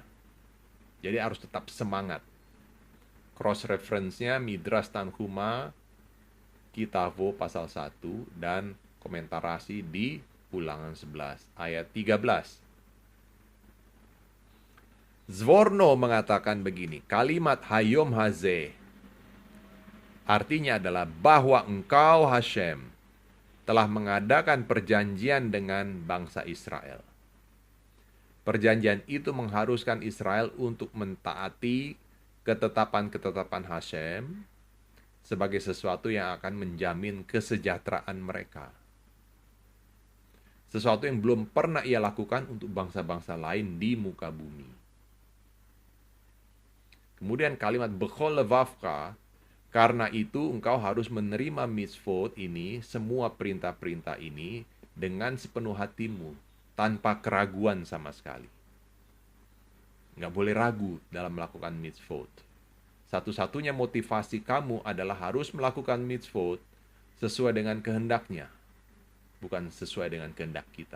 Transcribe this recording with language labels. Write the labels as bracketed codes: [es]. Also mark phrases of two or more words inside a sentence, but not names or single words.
[id] Jadi harus tetap semangat. [en] Cross reference- [id] nya Midrash Tanhuma Kitavo pasal 1 dan komentar Rashi di Ulangan 11 ayat 13. Zvorno mengatakan begini, kalimat [he] היום הזה [id] artinya adalah bahwa engkau Hashem telah mengadakan perjanjian dengan bangsa Israel. Perjanjian itu mengharuskan Israel untuk mentaati ketetapan-ketetapan Hashem sebagai sesuatu yang akan menjamin kesejahteraan mereka. Sesuatu yang belum pernah ia lakukan untuk bangsa-bangsa lain di muka bumi. Kemudian kalimat [he] בכל לבבך, [id] karena itu engkau harus menerima mitzvot ini, semua perintah-perintah ini dengan sepenuh hatimu, tanpa keraguan sama sekali. Nggak boleh ragu dalam melakukan mitzvot. Satu-satunya motivasi kamu adalah harus melakukan mitzvot sesuai dengan kehendaknya, bukan sesuai dengan kehendak kita.